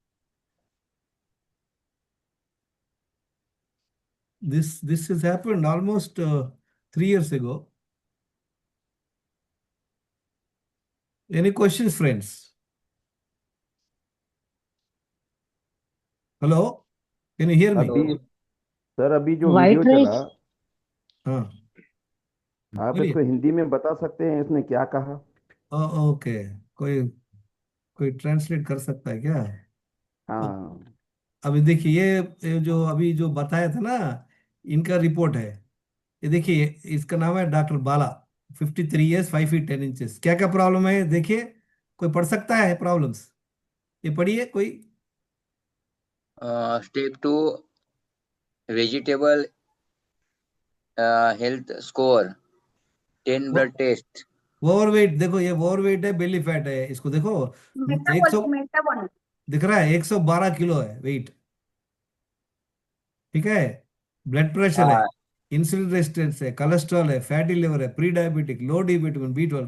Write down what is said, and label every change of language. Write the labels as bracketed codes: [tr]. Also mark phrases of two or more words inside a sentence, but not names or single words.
[en] This has happened almost 3 years ago. Any questions, friends? Hello, can you hear me? [hi] अभी सर अभी जो [en] White [hi] वीडियो [en] rice. [hi] चला हाँ, आप बोलिए। इसको हिंदी में बता सकते हैं इसने क्या कहा? ओके, कोई ट्रांसलेट कर सकता है क्या? हाँ अभी देखिए, ये जो अभी जो बताया था ना, इनका रिपोर्ट है। ये देखिए, इसका नाम है डॉक्टर बाला, [en] 53 years, 5 feet 10 inches। [hi] क्या क्या प्रॉब्लम है देखिए, कोई पढ़ सकता है प्रॉब्लम्स? ये पढ़िए कोई। [en] Step 2, vegetable health score, 10 blood test. [hi] ओवरवेट, देखो ये ओवरवेट है, [en] बेली फैट [hi] है, इसको देखो 100 दिख रहा है, 112 किलो है वेट। ठीक है, [en] ब्लड प्रेशर [hi] है, हाँ, [en] इंसुलिन रेजिस्टेंस [hi] है, कोलेस्ट्रॉल है, [en] फैटी लिवर [hi] है, [en] प्री डायबिटिक, लो डी विटामिन B12।